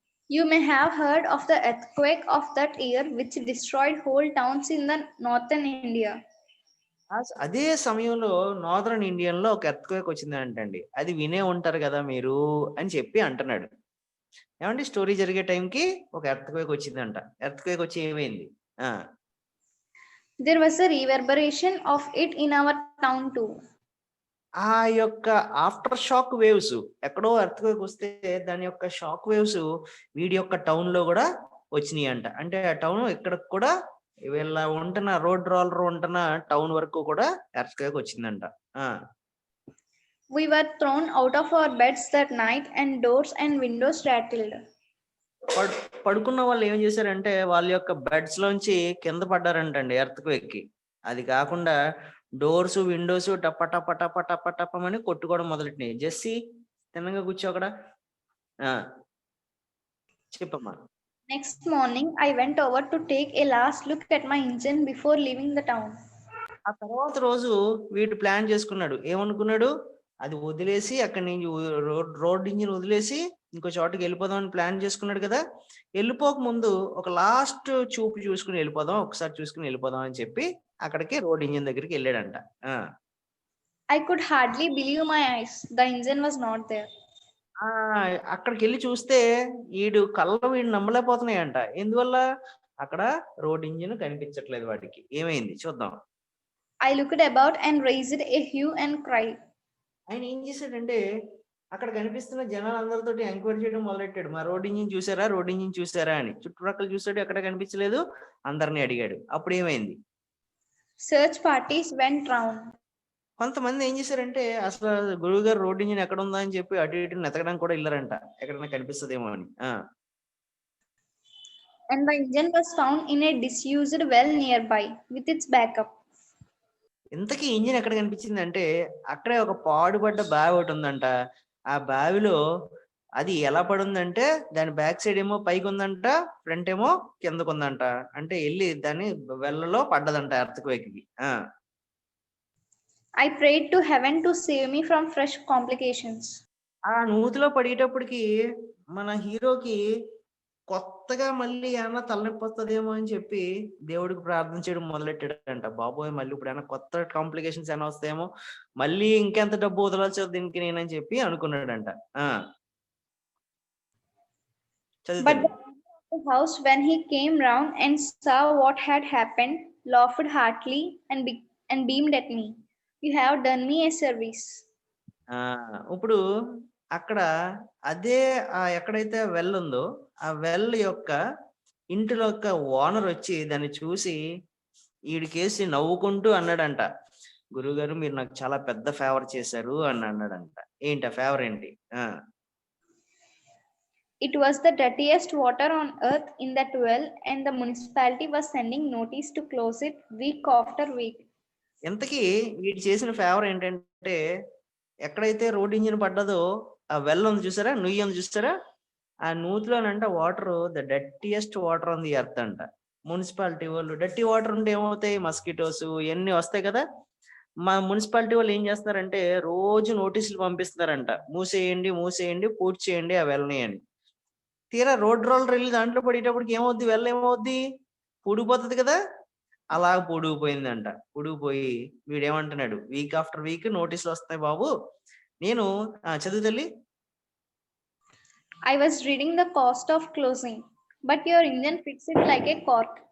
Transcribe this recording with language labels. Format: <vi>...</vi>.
<en>You may have heard of the earthquake of that year which destroyed whole towns in the northern India.</en> <te>అదే సమయంలో northern Indian లో ఒక earthquake వచ్చిందంటండి. అది వినే ఉంటారు కదా మీరు అని చెప్పి అంటున్నాడు. ఏమండి, స్టోరీ జరిగే టైంకి ఒక ఎర్త్క్వేక్ వచ్చిందంట. ఎర్త్క్వేక్ వచ్చి ఏమైంది?</te> <en>There was a reverberation of it in our town too.</en> <te>ఆ యొక్క ఆఫ్టర్ షాక్ వేవ్స్, ఎక్కడో ఎర్త్క్వేక్ వస్తే దాని యొక్క షాక్ వేవ్స్ వీడి యొక్క టౌన్ లో కూడా వచ్చినాయి అంట. అంటే ఆ టౌన్ ఇక్కడ కూడా వీళ్ళ ఉంటున్న రోడ్ రోలర్ ఉంటున్న టౌన్ వరకు కూడా ఎర్త్క్వేక్ వచ్చిందంట.</te> <en>We were thrown out of our beds that night and doors and windows rattled.</en> <te>పడుకున్న వాళ్ళు ఏం చేశారంటే వాళ్ళ యొక్క బెడ్స్ లోంచి కింద పడ్డారంటండి ఎర్త్క్వేక్ కి. అది కాకుండా డోర్స్ విండోస్ టప టప టప టప టపమని కొట్టుకోవడం మొదలెట్టినాయి. జెస్సీ తిన్నగా కూర్చో అక్కడ. చెప్పమ్మా.</te> <en>Next morning, I went over to take a last look at my engine before leaving the town.</en> <te>ఆ తర్వాత రోజు వీడు ప్లాన్ చేసుకున్నాడు. ఏమనుకున్నాడు? అది వదిలేసి అక్కడి నుంచి రోడ్ ఇంజిన్ వదిలేసి ఇంకో చోటుకి వెళ్ళిపోదాం అని ప్లాన్ చేసుకున్నాడు కదా. వెళ్ళిపోక ముందు ఒక లాస్ట్ చూపు చూసుకుని వెళ్ళిపోదాం, ఒకసారి చూసుకుని వెళ్ళిపోదాం అని చెప్పి అక్కడికి రోడ్ ఇంజిన్ దగ్గరికి వెళ్ళాడంట.</te> <en>I could hardly believe my eyes. The engine was not there.</en> <te>అక్కడికి వెళ్ళి చూస్తే వీడు నమ్మలేకపోతున్నాయంట. ఎందువల్ల? అక్కడ రోడ్ ఇంజిన్ కనిపించట్లేదు వాడికి. ఏమైంది చూద్దాం.</te> <en>I looked about and raised a hue and cry.</en> <te>ఆయన ఏం చేశాడంటే అక్కడ కనిపిస్తున్న జనాలందరితో ఎంక్వైరీ చేయడం మొదలెట్టాడు. మా రోడ్ ఇంజిన్ చూసారా, రోడ్ ఇంజిన్ చూసారా అని. చుట్టుపక్కల చూసాడు, ఎక్కడ కనిపించలేదు. అందరినీ అడిగాడు. అప్పుడు ఏమైంది?</te> <en>Search parties went round.</en> <te>కొంతమంది ఏం చేశారంటే అసలు గురువు గారు రోడ్ ఇంజిన్ ఎక్కడ ఉందా అని చెప్పి అటు ఇటు నెతకడానికి కూడా వెళ్ళారంట, ఎక్కడైనా కనిపిస్తుందేమో అని.</te> <en>And the engine was found in a disused well nearby with its backup.</en> <te>ఇంతకీ ఇంజిన్ ఎక్కడ కనిపించింది అంటే అక్కడే ఒక పాడుపడ్డ బావి ఒకటి ఉందంట. ఆ బావిలో అది ఎలా పడుందంటే దాని బ్యాక్ సైడ్ ఏమో పైకి ఉందంట, ఫ్రంట్ ఏమో కిందకు ఉందంట. అంటే వెళ్ళి దాని వెల్లలో పడ్డదంట ఎర్త్క్వేక్‌కి.</te> <en>I prayed to heaven to save me from fresh complications.</en> <te>ఆ నూతిలో పడేటప్పటికి మన హీరోకి కొత్తగా మళ్ళీ ఏమన్నా తలనొప్పి వస్తుందేమో అని చెప్పి దేవుడికి ప్రార్థన చేయడం మొదలెట్టాడంట. బాబోయ్, మళ్ళీ ఇప్పుడు ఏమైనా కొత్త కాంప్లికేషన్స్ ఏమైనా వస్తాయేమో, మళ్ళీ ఇంకెంత డబ్బు వదలచ్చు దీనికి నేనని చెప్పి అనుకున్నాడంట.</te> <en>But the house, when he came round and saw what had happened, laughed heartily and beamed at me. You have done me a service.</en> <te>ఇప్పుడు అక్కడ అదే ఎక్కడైతే వెల్ ఉందో ఆ వెల్ యొక్క ఇంటిలో యొక్క ఓనర్ వచ్చి దాన్ని చూసి ఈడికేసి నవ్వుకుంటూ అన్నాడంట, గురువుగారు మీరు నాకు చాలా పెద్ద ఫేవర్ చేశారు అని అన్నాడంట. ఏంటి ఆ ఫేవర్ ఏంటి?</te> <en>It was the dirtiest water on earth in that well, and the municipality was sending notice to close it week after week.</en> <te>ఎంతకీ వీడు చేసిన ఫేవర్ ఏంటంటే ఎక్కడైతే రోడ్ ఇంజిన్ పడ్డదో ఆ వెల్ ఉంది చూసారా, నుయ్యి ఉంది చూసారా, ఆ నూతిలోనంట water</te> <en>the dirtiest water on the earth</en> <te>అంట. మున్సిపాలిటీ వాళ్ళు డర్టీ వాటర్ ఉంటే ఏమవుతాయి, మస్కిటోస్ ఇవన్నీ వస్తాయి కదా. మా మున్సిపాలిటీ వాళ్ళు ఏం చేస్తారంటే రోజు నోటీసులు పంపిస్తున్నారంట, మూసేయండి మూసేయండి పూర్తి చేయండి ఆ వెల్ని అని. తీరా రోడ్ రోలర్ వెళ్ళి దాంట్లో పడేటప్పటికి ఏమవుద్ది, వెల్ ఏమవుద్ది, పూడిపోతుంది కదా. అలా పొడిగిపోయిందంట. పొడిగిపోయి వీడేమంటున్నాడు,</te> <en>week after week</en> <te>నోటీసులు వస్తాయి బాబు, నేను చదువు తల్లి.</te> <en>I was reading the cost of closing, but your engine fits it like a cork.</en>